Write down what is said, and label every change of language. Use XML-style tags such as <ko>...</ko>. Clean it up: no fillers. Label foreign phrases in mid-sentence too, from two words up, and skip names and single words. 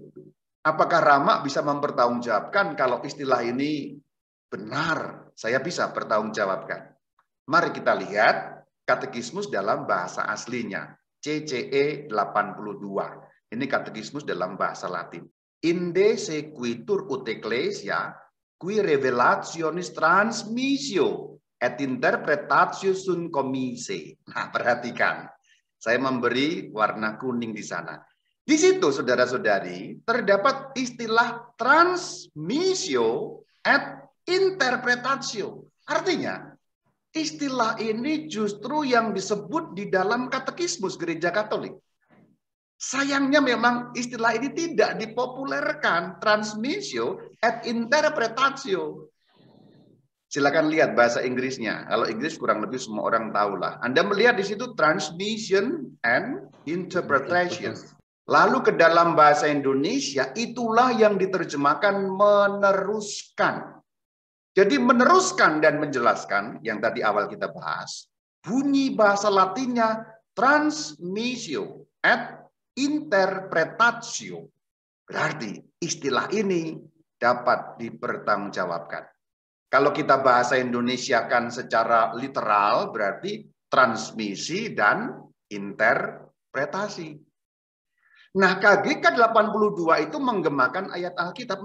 <id>Apakah Rama bisa mempertanggungjawabkan kalau istilah ini benar? Saya bisa pertanggungjawabkan. Mari kita lihat katekismus dalam bahasa aslinya. CCE 82. Ini katekismus dalam bahasa Latin.</id> <la>Inde sequitur ut ecclesia qui revelationis transmissio et interpretatio sunt commise.</la> <id>Nah, perhatikan. Saya memberi warna kuning di sana. Di situ, saudara-saudari, terdapat istilah</id> <la>transmissio et interpretatio.</la> <id>Artinya, istilah ini justru yang disebut di dalam katekismus Gereja Katolik. Sayangnya memang istilah ini tidak dipopulerkan,</id> <la>transmissio et interpretatio.</la> <id>Silakan lihat bahasa Inggrisnya. Kalau Inggris kurang lebih semua orang tahulah. Anda melihat di situ</id> <en>transmission and interpretation.</en> <id>Lalu ke dalam bahasa Indonesia, itulah yang diterjemahkan meneruskan. Jadi meneruskan dan menjelaskan, yang tadi awal kita bahas, bunyi bahasa Latinnya</id> <la>transmissio et interpretatio.</la> <id>Berarti istilah ini dapat dipertanggungjawabkan. Kalau kita bahasa Indonesiakan secara literal, berarti transmisi dan interpretasi. Nah, KGK 82 itu menggemakan ayat Alkitab.</id>